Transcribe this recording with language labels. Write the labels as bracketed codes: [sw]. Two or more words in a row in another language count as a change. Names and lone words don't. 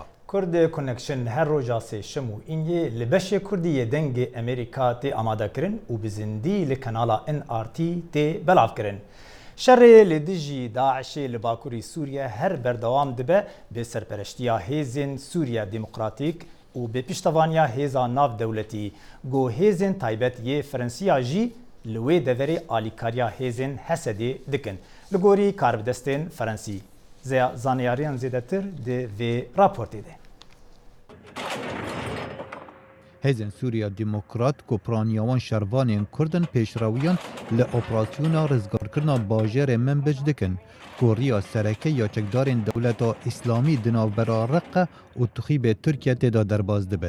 [ku] کورد کۆنەکشن هەر ڕۆژا سێشەم و ئینگێ لە بەشێ کوردی یەدەنگێ ئەمریکا تێ ئامادەکردن و بزندی لە کەناڵا NRT تێ بەڵاوکردن. شەڕێ لە دژی داعشێ لە باکووری سووریا هەر بەردەوام دەبێ بێ سەرپەرشتیە هێزên سووریا دیموکراتیک و بێ پیشتەوانیا هێزا ناودەوڵەتی گۆ هێزên تایبەت یê فەرەنسیا jî li wê deverê alîkariya hêzên Hesedê dikin li gorî karbidestên Ferensî. Zanyariyan zêdetir di vê raportê de. Hêzên Sûriya Demokrat Kopraniyawan şervanên Kurdin pêşrawiyan li operasyona rizgarkirina bajarê Menbij dikin ku riya sereke ya çekdarên dewleta İslamî di navbera Reqqa û Tuxîbê Tirkiye têda derbas dibet.